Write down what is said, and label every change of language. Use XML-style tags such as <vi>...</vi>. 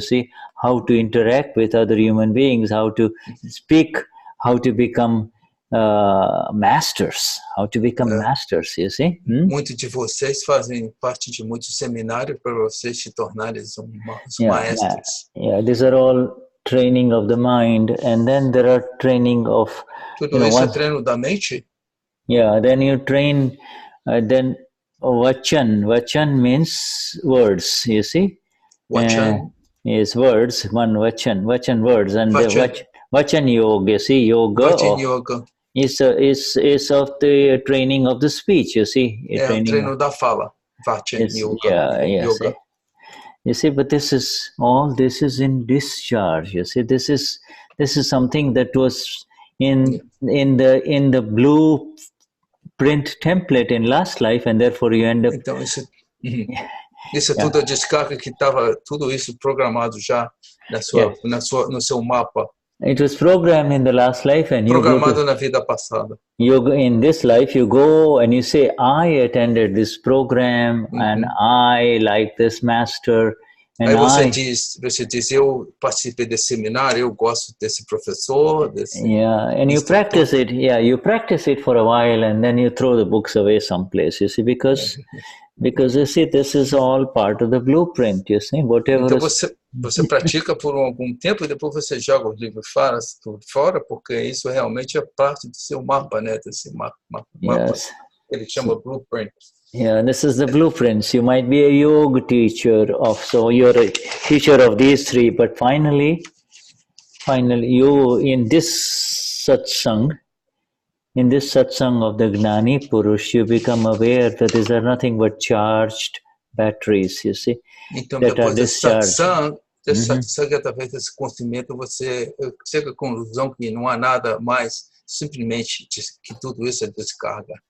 <en>You see, how to interact with other human beings, how to speak, how to become masters, masters, you see.</en> <pt>Muitos de vocês fazem parte de muitos seminários para vocês se tornarem os maestros.</pt> <en>Yeah, these are all training of the mind, and then there are training of.</en> <pt>Tudo isso é treino da mente.</pt> <en>Yeah, then you train. Then vachan. Vachan means words. You see. Vachan is words. One vachan words, and vachan yoga. You see, yoga. Vachan yoga. Is of the training of the speech, you see.</en> <pt>O treino da fala. Vachan yoga.</pt> <en>Yoga. You see, but this is in discharge. You see, this is something that was in the blueprint template in last life, and therefore you end up.</en> <pt>Então isso é tudo a descarga que estava tudo isso programado já no seu mapa.</pt> <en>It was programmed in the last life, and</en> <pt>programado na vida passada.</pt> <en>In this life, you go and you say, "I attended this program, and I like this master." And</en> <pt>aí você diz, eu participei desse seminário, eu gosto desse professor.</pt> <en>And you practice it. Yeah, you practice it for a while, and then you throw the books away someplace. You see, because you see, this is all part of the blueprint. You see, whatever.</en> <pt>Então você pratica por algum tempo e depois você joga os livros fora, porque isso realmente é parte do seu mapa, né? Desse mapa.</pt> <en>Yes.</en> <pt>Ele chama blueprint.</pt> <en>Yeah, this is the blueprints. You might be a yoga teacher so you're a teacher of these three, but finally you in this satsang of the Gnani Purush, you become aware that these are nothing but charged batteries, you see.</en> <pt>Então, depois desse satsang, através desse conhecimento, você chega à conclusão que não há nada mais, simplesmente que tudo isso é descarga.</pt>